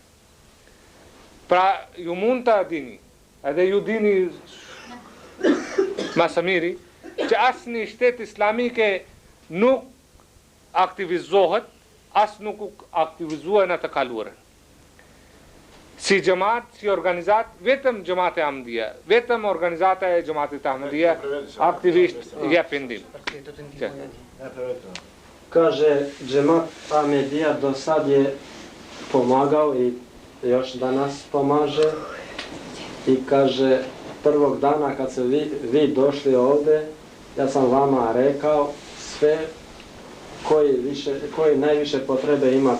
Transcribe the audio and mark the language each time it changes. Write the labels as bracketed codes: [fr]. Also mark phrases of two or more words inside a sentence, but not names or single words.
[sq] Pra, ju mund të dini, edhe ju dini më së miri, që asnjë shtet islamike nuk aktivizohet, as nuk aktivizuar në të kaluarën. Si xhamat, si organizat, vetëm Xhamati Ahmadiyya, vetëm organizata e Xhamatit Ahmadiyya aktivisht jepin ndihmë. [bs] Kaže, Xhamat Ahmadiyya do sad je pomagao i još danas pomaže i kaže, prvog dana kad ste vi došli ovde, ja sam vama rekao sve koji najviše potrebe imate.